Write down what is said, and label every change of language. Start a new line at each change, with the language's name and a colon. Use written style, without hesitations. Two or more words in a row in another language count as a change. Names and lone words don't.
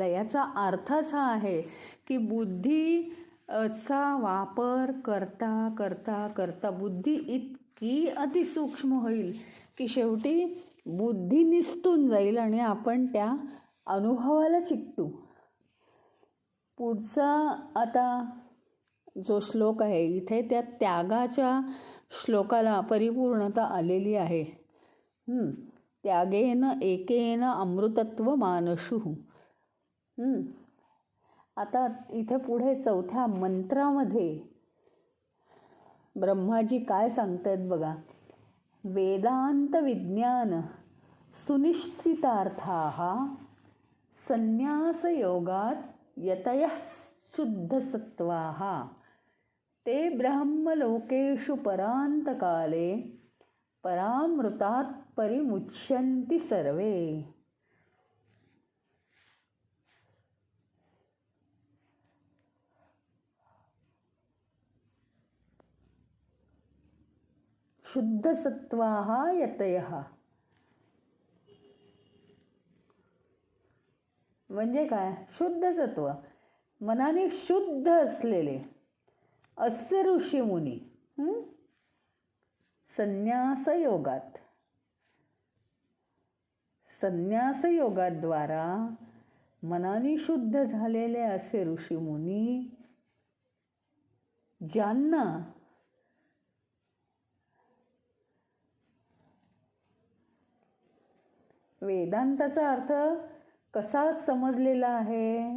Marathi: याचा अर्थ असा आहे की बुद्धीचा वापर करता करता करता बुद्धी इतकी अतिसूक्ष्म होईल की शेवटी बुद्धी निसटून जाईल आणि आपण त्या अनुभवाला चिकटू. पुढचा आता जो श्लोक आहे इथे त्या त्यागाच्या श्लोकाला परिपूर्णता आलेली आहे.
Sanskrit: त्यागेन एकेन अमृतत्व मानशु.
Marathi: आता इथे पुढे चौथ्या मंत्रामध्ये ब्रह्माजी काय सांगतायत बघा.
Sanskrit: वेदांत विज्ञान सुनिश्चितार्थाः संन्यासयोगात् यतयः शुद्धसत्त्वाः ते ब्रह्मलोकेषु परान्तकाले परामृतात् परिमुच्यन्ति सर्वे. शुद्धसत्त्वाः यतयः
Marathi: म्हणजे काय? शुद्ध सत्व, मनाने शुद्ध असलेले असे ऋषीमुनी संन्यासयोगात, संन्यासयोगाद्वारा मनाने शुद्ध झालेले असे ऋषीमुनी ज्यांना वेदांताचा अर्थ कसा समजलेला आहे?